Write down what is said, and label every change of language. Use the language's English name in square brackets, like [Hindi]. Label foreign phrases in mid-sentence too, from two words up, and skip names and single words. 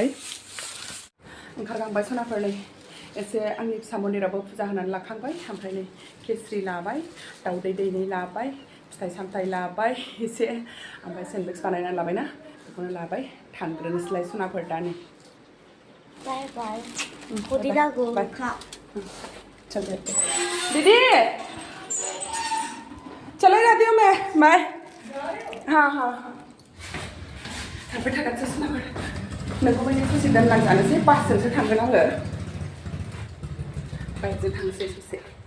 [Bodo] ओंखारलांबाय सनाफोर नै एसे आंनि फिसा मन्दिरावबो फुजा होनानै लाखांबाय। ओमफ्राय नै खेस्रि लाबाय, दाउदै दैनै लाबाय, फिथाइ सामथाइ लाबाय एसे, ओमफ्राय सेन्डविच बानायनानै लाबायना बेखौनो लाबाय। थांग्रोनोसैलाय सनाफोर दा नै। बाय बाय। खुदी लागू खा। [Hindi] चल जाते। दीदी चले जाती हूँ मैं। बाय। [Bodo] हाँ हाँ हाँ। थांबाय थागोनसो सनाफोर। नोंखौ बायदि ससे दोनलांजानोसै। बासजोंसो थांगोन आङो। बाइकजों थांसै ससे।